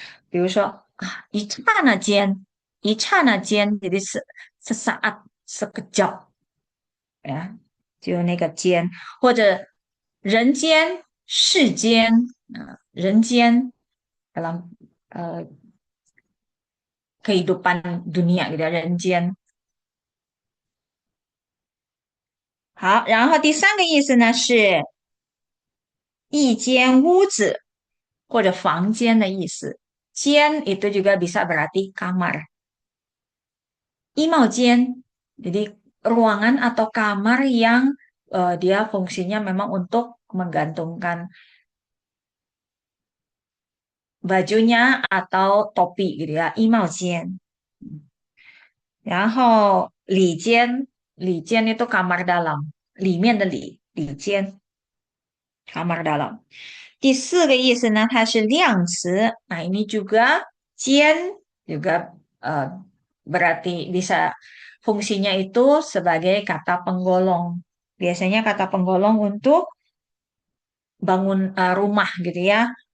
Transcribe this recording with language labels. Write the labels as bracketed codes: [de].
[zh] 比如说一刹那间，一刹那间 [id] jadi sesaat, sekejap, ya, [zh] 就那个间，或者人间、世间，人间 [id] dalam uh, kehidupan dunia gitu ya, [zh] 人间。好，然后第三个意思呢是一间屋子或者房间的意思。间 [id] itu juga bisa berarti kamar. Imaujen, jadi ruangan atau kamar yang dia fungsinya memang untuk menggantungkan bajunya atau topi gitu ya. [zh] Imaujen. 然后里间，里间 [id] itu kamar dalam, [zh] 里面的里间 [id] kamar dalam. [zh] 第四个意思呢，它是量词。 [id] Nah, ini juga 间 juga berarti bisa fungsinya itu sebagai kata penggolong. Biasanya kata penggolong untuk bangun rumah gitu ya.